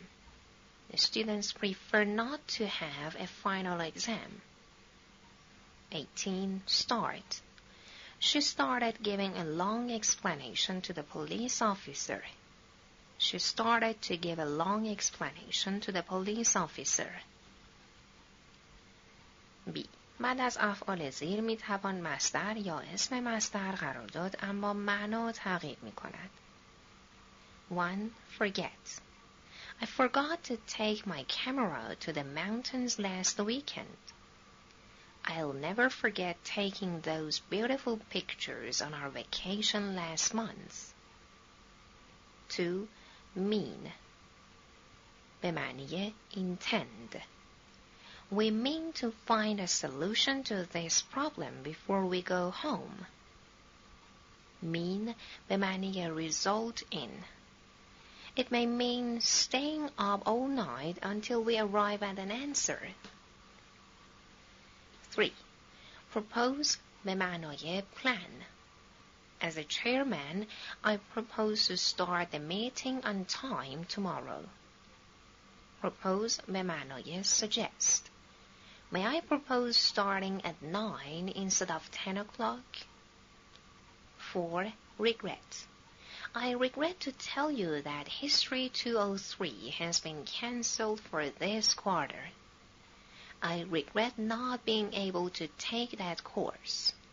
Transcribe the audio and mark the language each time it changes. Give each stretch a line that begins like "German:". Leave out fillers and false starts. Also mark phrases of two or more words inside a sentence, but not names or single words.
English: The students prefer not to have a final exam. 18. Start. She started giving a long explanation to the police officer. She started to give a long explanation to the police officer. B.
Persian: بعد از افعال زیر می توان مصدر یا اسم مصدر قرار داد اما معنا تغییر می کند.
English: 1. Forget. I forgot to take my camera to the mountains last weekend. I'll never forget taking those beautiful pictures on our vacation last month. 2. Mean.
Persian: به معنی intend.
English: We mean to find a solution to this problem before we go home.
Persian: Mean به معنی
English: result in. It may mean staying up all night until we arrive at an answer.
Persian: 3. Propose به معنای plan.
English: As a chairman, I propose to start the meeting on time tomorrow.
Persian: Propose به معنای suggest.
English: May I propose starting at 9 instead of 10 o'clock? 4. Regret. I regret to tell you that History 203 has been cancelled for this quarter. I regret not being able to take that course.